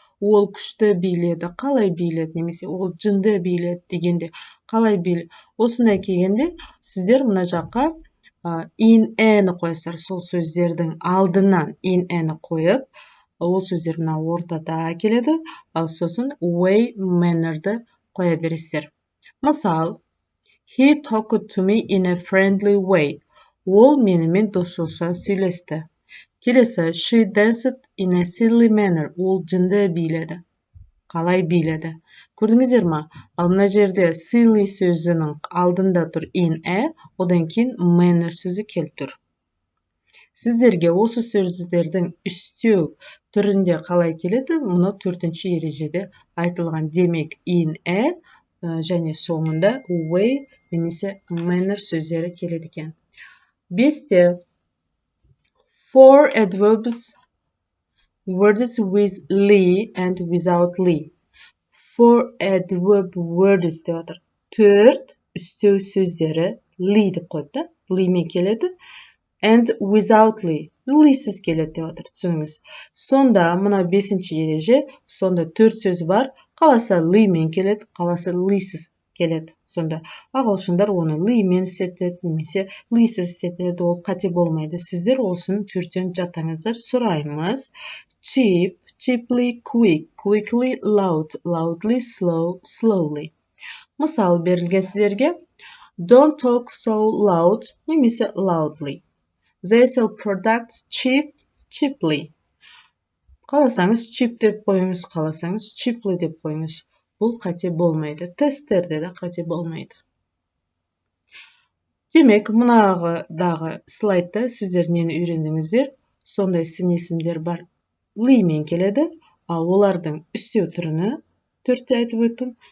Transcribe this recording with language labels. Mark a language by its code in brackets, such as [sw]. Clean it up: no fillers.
[kk] Ол күшті биледі, қалай биледі? Немесе ол жынды биледі дегенде, қалай биледі? Осындай келгенде, сіздер мына жаққа in-ні қойсыздар. Сол сөздердің алдынан in-ні қойып, ол сөздер мына ортада келеді, ал сосын way, manner'ды қоя бересіздер. Мысал, [en] he talked to me in a friendly way. [kk] Ол менімен досшылша сөйлесті. Келесі, [en] she danced in a silly manner. [kk] Ол жынды биледі. Қалай биледі? Көрдіңіздер ма? Ал мына жерде silly сөзінің алдында тұр in-a, одан кейін manner сөзі келіп тұр. Сіздерге осы сөздердің үстеу түрінде қалай келеді? Мұны 4-ші ережеде айтылған. Демек in-a және соңында way немесе manner сөздері келеді екен. 5-те [en] four adverbs, words with li and without li. Four adverb words [kk] деп отыр. 4 үстеу сөздері li деп қойыпты. Li мен келеді. [en] And without li. [kk] Li'сіз келеді деп отыр. Түсініңіз. Сонда мына 5-ші ереже, сонда 4 сөз бар. Қаласа li мен келеді, қаласа li'сіз келеді. Сонда ағылшындар оны ли мен істетеді, немесе li'сіз істетеді, ол қате болмайды. Сіздер олсын 4-тен жаттаңыздар. Сұраймыз. [en] Cheap, cheaply, quick, quickly, loud, loudly, slow, slowly. [kk] Мысал берілген сіздерге. [en] Don't talk so loud, [kk] немесе [en] loudly. They sell products cheap, cheaply. [kk] Қаласаңыз cheap деп қойыңыз, қаласаңыз cheaply деп қойыңыз. Бұл қате болмайды. Тесттерде де қате болмайды. Демек, мынағыдағы слайдта сіздер нені үйрендіңіздер? Сондай сын есімдер бар. Лимен келеді, ал олардың үстеу түріні 4-те айтып өттім.